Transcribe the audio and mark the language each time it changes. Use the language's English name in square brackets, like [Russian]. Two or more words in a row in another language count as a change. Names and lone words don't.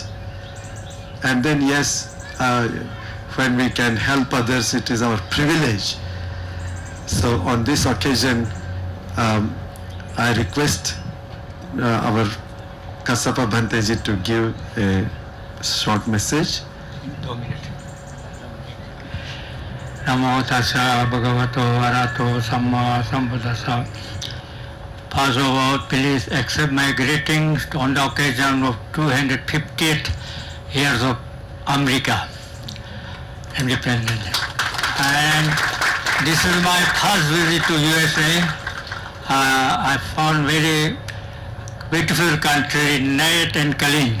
[English] And then yes, when we can help others, it is our privilege. So on this occasion, I request our Kassapa Bhanteji to give a short message. 2 minutes. [Pali] Namo tassa bhagavato arahato samma sambuddhassa. [English] First of all, please accept my greetings on the occasion of 250th years of America, independence. And this is my first visit to USA. I found very beautiful country, neat and clean.